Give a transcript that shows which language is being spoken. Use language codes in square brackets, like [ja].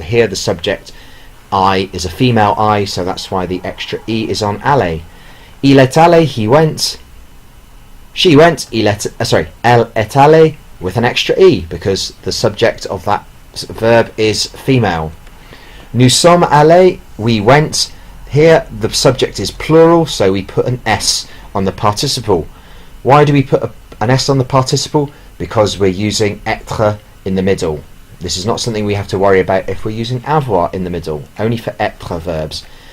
[en] Here the subject, I, is a female I, so that's why the extra E is on allé. [fr] Il est allé, [en] he went. She went, [fr] elle est allée, [en] with an extra E, because the subject of that verb is female. [fr] Nous sommes allés, [en] we went. Here the subject is plural, so we put an S on the participle. Why do we put an S on the participle? Because we're using être in the middle. This is not something we have to worry about if we're using avoir in the middle, only for être verbs.